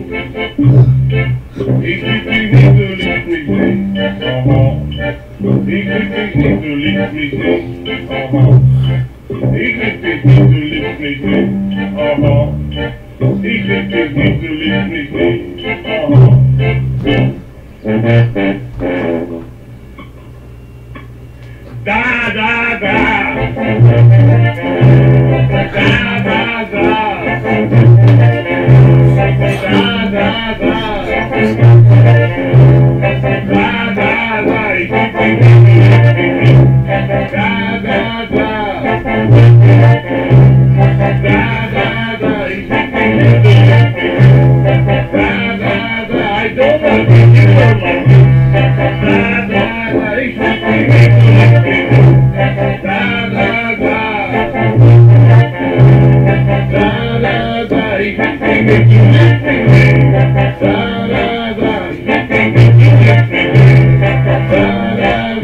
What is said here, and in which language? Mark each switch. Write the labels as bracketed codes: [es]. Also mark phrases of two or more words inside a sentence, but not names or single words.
[de] Ich lieb dich nicht, du liebst mich nicht. Aha. Ich lieb dich nicht, du liebst mich nicht. Aha. Ich lieb dich nicht, du liebst mich nicht. Aha. Ich lieb dich nicht, du liebst mich nicht. Aha. Da, da, da. Da, da, da. Da, da, da. Da, da, da. Ich lieb dich nicht. Da, da, da. Da, da, da. Ich lieb dich nicht. Da, da, da. [en] I don't love you, you don't love me. Da, da, da. [de] Ich lieb dich nicht. Da, da, da. Da, da, da. Ich lieb dich nicht. Du liebst mich nicht. Da, da, da. Ich lieb dich nicht. Du liebst mich nicht. Da, da, da.